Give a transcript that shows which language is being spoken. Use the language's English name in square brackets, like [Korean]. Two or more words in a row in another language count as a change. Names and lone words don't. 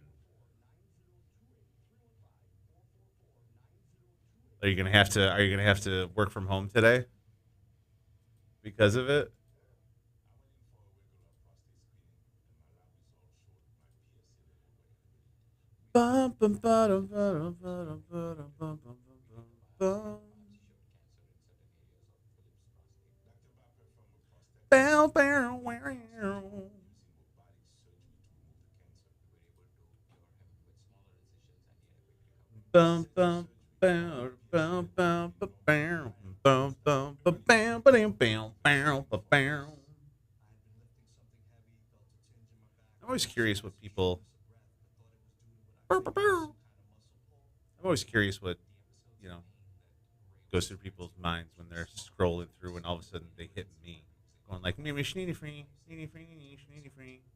[English] Are you gonna have to work from home today because of it? Bum, bum, ba-dum, ba-dum, ba-dum, ba-dum, bum, bum, bum, bum. Bow, bow, wow. Bum, bum, bow, bum, bum, ba, bow, bum, bum, ba, bow, ba-dum, bow, bow, ba, bow. I'm always curious what people. I'm always curious what, you know, goes through people's minds when they're scrolling through and all of a sudden they hit me. Going like, me, schneedy free, schneedy free, schneedy free.